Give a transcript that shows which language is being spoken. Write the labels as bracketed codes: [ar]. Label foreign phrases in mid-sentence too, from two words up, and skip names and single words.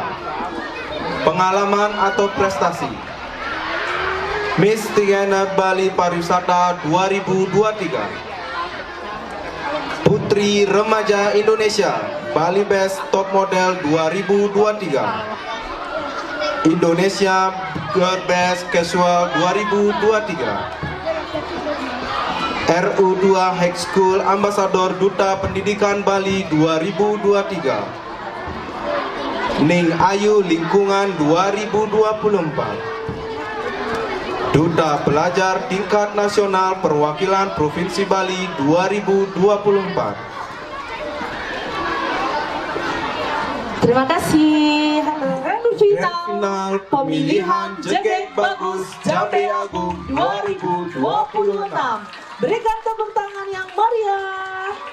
[id] Pengalaman atau prestasi, Miss Tigana Bali Pariwisata 2023. Putri Remaja Indonesia Bali Best Top Model 2023. Indonesia Girl Best Casual 2023. RU2 High School Ambassador Duta Pendidikan Bali 2023. Ning Ayu Lingkungan 2024. Duta Pelajar Tingkat Nasional Perwakilan Provinsi Bali 2024. Terima kasih. Halo, Final pemilihan Jegek Bagus Jambe Agung 2026. Berikan tepuk tangan yang meriah.